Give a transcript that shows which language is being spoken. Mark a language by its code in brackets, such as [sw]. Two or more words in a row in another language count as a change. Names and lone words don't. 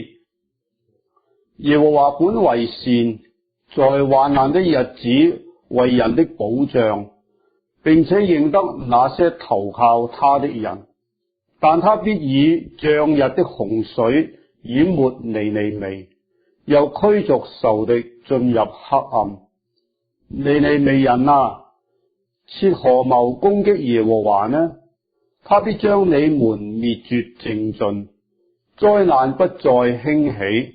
[zh] 耶和華本為善，在患難的日子為人的保障，並且認得那些投靠他的人。但他必以漲日的洪水淹沒尼尼微，又驅逐仇敵進入黑暗。尼尼微人啊，設何謀攻擊耶和華呢？他必將你們滅絕淨盡，災難不再興起。